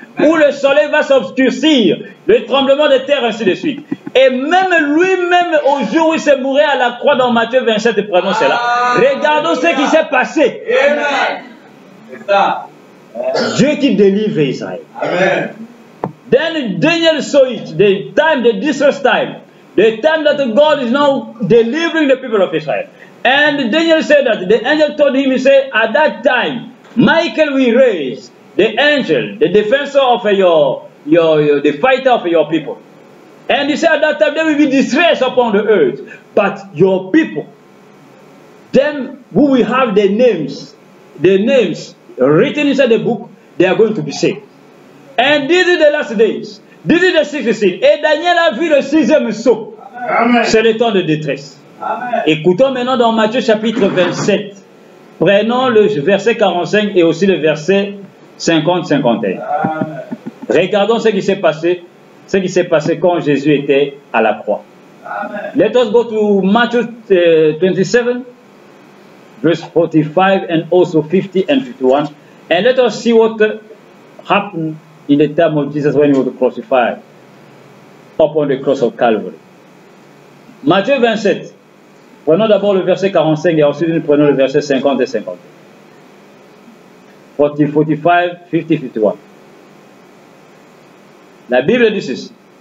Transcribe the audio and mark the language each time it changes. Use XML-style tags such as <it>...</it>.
<fr>Où le soleil va s'obscurcir, le tremblement de terre, ainsi de suite. Et même lui-même, au jour où il s'est mouru à la croix dans Matthieu 27, prenons cela. Regardons ce qui s'est passé. C'est ça. Dieu qui délivre Israël. Amen.</fr> <en>Then Daniel saw it, the time, the distress time, the time that God is now delivering the people of Israel. And Daniel said that the angel told him, he said, at that time, Michael will raise the angel, the defensor of the fighter of your people. And he said at that time there will be distress upon the earth. But your people, them who will have the names written inside the book, they are going to be saved. And this is the last days. This is the 6th seal.</en> <fr>Et Daniel a vu le 6e sceau. C'est le temps de détresse. Amen. Écoutons maintenant dans Matthieu chapitre 27. Prenons le verset 45 et aussi le verset 50-51. Regardons ce qui s'est passé quand Jésus était à la croix. Amen.</fr> <en>Let us go to Matthew 27, verse 45 and also 50 and 51. And let us see what happened in the time of Jesus when he was crucified upon the cross of Calvary.</en> <fr>Matthieu 27. Prenons d'abord le verset 45 et ensuite nous prenons le verset 50 et 51. 40, 45, 50, 51. La Bible dit ceci.</fr>